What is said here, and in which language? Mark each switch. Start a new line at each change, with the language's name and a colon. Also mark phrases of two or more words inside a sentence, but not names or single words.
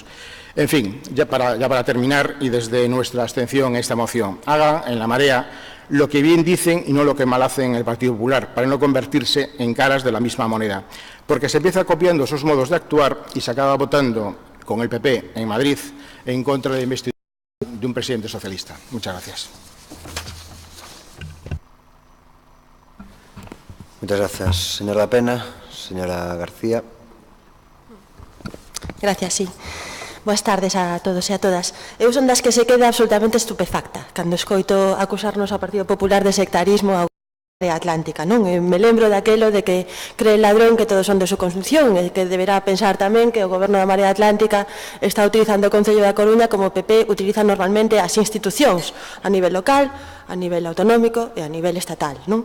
Spanish: En fin, ya para terminar, y desde nuestra abstención a esta moción, hagan en la Marea lo que bien dicen y no lo que mal hacen en el Partido Popular, para no convertirse en caras de la misma moneda. Porque se empieza copiando esos modos de actuar y se acaba votando con el PP en Madrid en contra de la investidura de un presidente socialista. Muchas gracias. Muchas gracias, señor Da Pena. Señora García. Gracias, sí.
Galician: Boas tardes a todos e a todas. Eu son das que se queda absolutamente estupefacta cando escoito acusarnos ao Partido Popular de sectarismo ao Marea Atlántica, non? Me lembro daquelo de que
Spanish: cree el ladrón que todos son de su construcción
Galician: e que deberá pensar tamén que o Goberno da Marea Atlántica está utilizando o Concello da Coruña como o PP utiliza normalmente as institucións a nivel local, a nivel autonómico e a nivel estatal, non?